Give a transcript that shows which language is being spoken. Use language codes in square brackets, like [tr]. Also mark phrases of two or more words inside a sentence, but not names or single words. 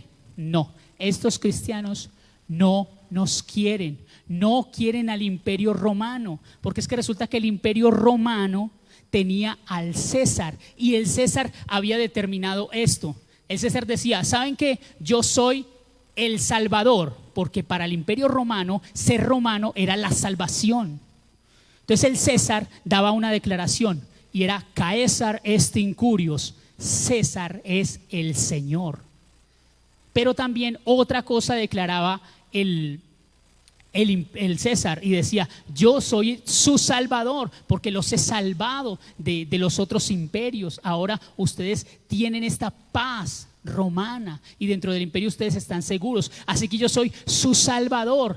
[es] No, estos cristianos no nos quieren, no quieren al imperio romano, porque es que resulta que el imperio romano tenía al César y el César había determinado esto. El César decía, ¿saben qué? Yo soy el Salvador, porque para el imperio romano ser romano era la salvación. Entonces el César daba una declaración y era [la] Caesar est incurios, [es] César es el Señor. Pero también otra cosa declaraba el César y decía, yo soy su salvador porque los he salvado de los otros imperios. Ahora ustedes tienen esta paz romana y dentro del imperio ustedes están seguros, así que yo soy su salvador.